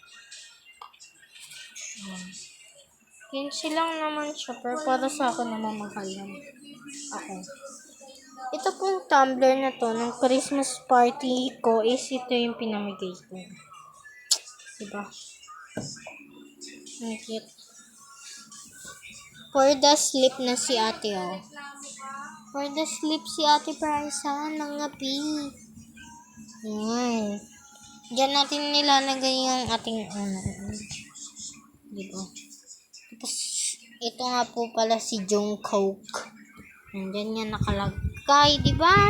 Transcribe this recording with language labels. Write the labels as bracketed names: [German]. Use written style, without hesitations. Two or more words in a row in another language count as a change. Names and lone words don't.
[Filipino] 15 lang naman siya pero para sa akin naman mahal lang. Ako. Ito pong tumbler na to ng Christmas party ko is ito yung pinamigay ko. Diba? Ang cute. [English] For the sleep [Filipino] na si ate, oh. [English] For the sleep [Filipino] si ate Parisa, nangapi. Yan. Diyan natin nilalagay yung ating diba? Tapos, ito nga po pala si Jungkook. Diyan yan nakalagay, diba?